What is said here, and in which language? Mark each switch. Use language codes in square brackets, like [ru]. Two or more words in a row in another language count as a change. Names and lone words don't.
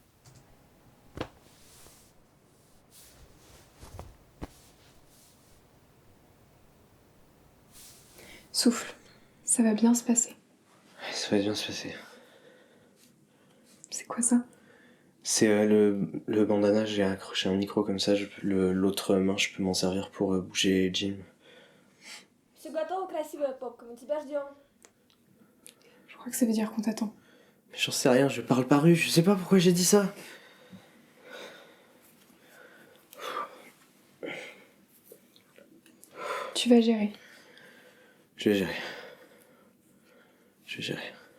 [fr] Souffle. Ça va bien se passer. Ça va bien se passer. C'est quoi ça? C'est le bandana, j'ai accroché un micro comme ça, l'autre main, je peux m'en servir pour bouger Jim. [ru] Все готово, красивая попка, мы тебя ждем. [fr] Je crois que ça veut dire qu'on t'attend. Mais j'en sais rien, je parle pas russe, je sais pas pourquoi j'ai dit ça. Tu vas gérer. Je vais gérer. Je vais gérer.